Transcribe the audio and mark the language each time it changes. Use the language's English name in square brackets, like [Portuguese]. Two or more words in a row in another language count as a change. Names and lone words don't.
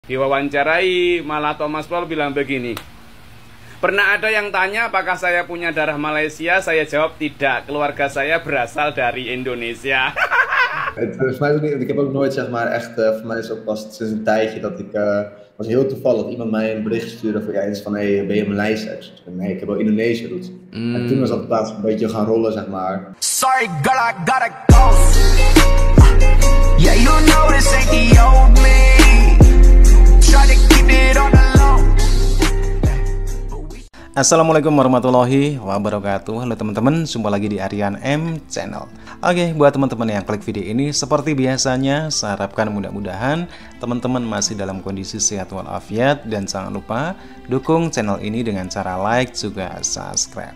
[Indonesian] Diwawancarai, malah Thomas Paul bilang begini, pernah ada yang tanya apakah saya punya darah Malaysia? Saya jawab tidak, keluarga saya berasal dari Indonesia. [Dutch] Volgens mij ook niet, want ik heb ook nooit zeg maar echt, voor mij is het ook pas sinds een tijdje dat ik, was heel toevallig dat iemand mij een bericht stuurde van, ja, iets van, hey, ben je Maleis? Nee, ik heb wel Indonesië roots. En toen was dat plaats een beetje gaan rollen, zeg maar. [English] Sorry girl, I gotta go. Yeah, you know this ain't the old me. Try to keep it on the low. [Arabic] السلام عليكم ورحمة الله وبركاته. [Indonesian] Halo teman-teman, jumpa lagi di Aryan M Channel. Oke, buat teman-teman yang klik video ini, seperti biasanya saya harapkan mudah-mudahan teman-teman masih dalam kondisi sehat walafiat. Dan jangan lupa dukung channel ini dengan cara like juga subscribe.